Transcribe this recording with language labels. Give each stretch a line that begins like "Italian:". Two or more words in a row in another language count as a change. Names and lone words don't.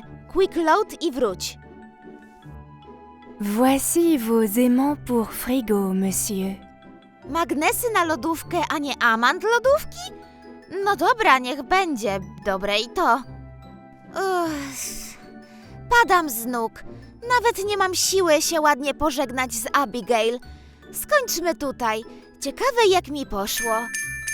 English: Quick load
Polish: i wróć.
French: Voici vos aimants pour frigo, monsieur.
Polish: Magnesy na lodówkę, a nie amant lodówki? No dobra, niech będzie. Dobre i to. Padam z nóg. Nawet nie mam siły się ładnie pożegnać z Abigail. Skończmy tutaj. Ciekawe, jak mi poszło.